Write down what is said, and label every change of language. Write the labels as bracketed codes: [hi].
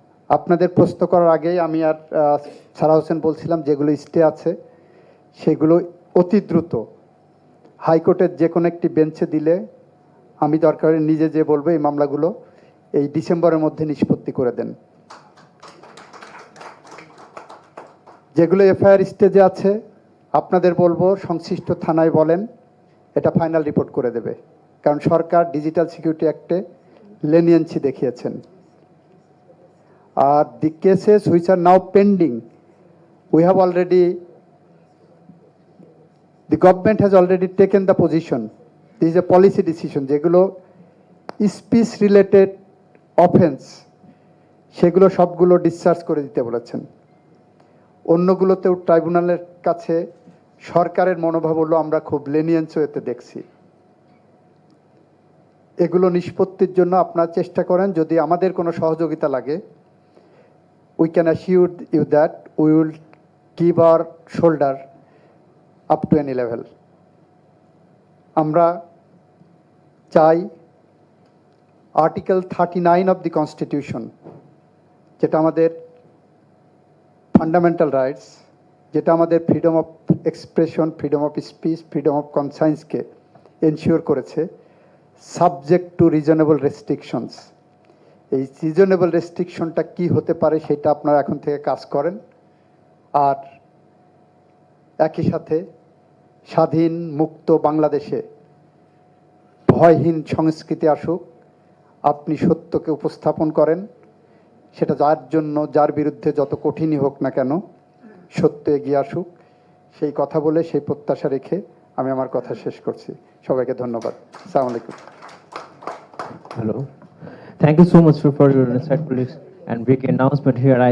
[bn] আপনাদের প্রশ্ন করার আগেই আমি আর সারা হোসেন বলছিলাম যেগুলো স্টে আছে সেগুলো অতি দ্রুত হাইকোর্টের যে কোনো একটি বেঞ্চে দিলে আমি দরকার নিজে যে বলবো এই মামলাগুলো এই ডিসেম্বরের মধ্যে নিষ্পত্তি করে দেন। যেগুলো এফআইআর স্টেজে আছে আপনাদের বলবো সংশ্লিষ্ট থানায় বলেন, এটা ফাইনাল রিপোর্ট করে দেবে, কারণ সরকার ডিজিটাল সিকিউরিটি অ্যাক্টে লেনিয়েন্সি দেখিয়েছেন। আর [en] the cases which are now pending, we have already, the government has already taken the position. This is a policy decision. [bn] যেগুলো স্পিচ রিলেটেড অফেন্স সেগুলো সবগুলো ডিসচার্জ করে দিতে বলেছেন। অন্যগুলোতেও ট্রাইব্যুনালের কাছে সরকারের মনোভাব হলো আমরা খুব লেনিয়েন্স হতে দেখছি। এগুলো নিষ্পত্তির জন্য আপনারা চেষ্টা করেন, যদি আমাদের কোনো সহযোগিতা লাগে [en] we can assure you that we will give our shoulder up to any level. [bn] আমরা চাই আর্টিকেল 39 অফ দি কনস্টিটিউশন, যেটা আমাদের ফান্ডামেন্টাল রাইটস, যেটা আমাদের freedom of expression, freedom of speech, freedom of কনসায়েন্সকে ensure করেছে, সাবজেক্ট টু রিজনেবল রেস্ট্রিকশনস। এই reasonable রেস্ট্রিকশনটা কি হতে পারে সেটা আপনারা এখন থেকে কাজ করেন। আর একই সাথে স্বাধীন মুক্ত বাংলাদেশে ভয়হীন সংস্কৃতি আসুক, আপনি সত্যকে উপস্থাপন করেন, সেটা যার জন্য যার বিরুদ্ধে যত কঠিনই হোক না কেন সত্য এগিয়ে আসুক, সেই কথা বলে সেই প্রত্যাশা রেখে আমি আমার কথা শেষ করছি। সবাইকে ধন্যবাদ। আসসালামু আলাইকুম। [en] Hello. Thank you so much for your insightful and big announcement here. I